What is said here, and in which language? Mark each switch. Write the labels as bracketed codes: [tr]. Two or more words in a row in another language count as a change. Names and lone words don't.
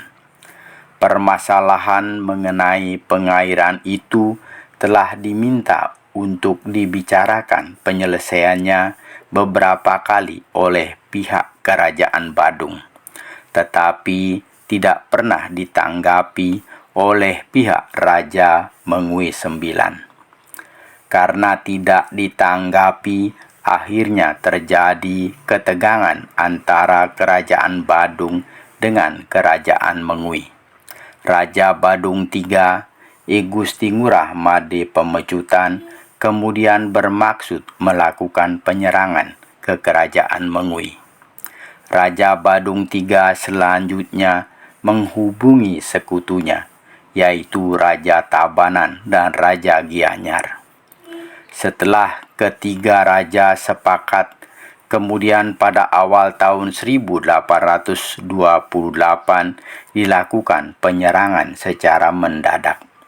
[id] Permasalahan mengenai pengairan itu telah diminta untuk dibicarakan penyelesaiannya beberapa kali oleh pihak Kerajaan Badung, tetapi tidak pernah ditanggapi oleh pihak Raja Mengui IX. Karena tidak ditanggapi, akhirnya terjadi ketegangan antara Kerajaan Badung dengan Kerajaan Mengui. Raja Badung III, I Gusti Ngurah Made Pemecutan, kemudian bermaksud melakukan penyerangan ke Kerajaan Mengui. Raja Badung III selanjutnya menghubungi sekutunya, yaitu Raja Tabanan dan Raja Gianyar. Setelah ketiga raja sepakat, kemudian pada awal tahun 1828 dilakukan penyerangan secara mendadak.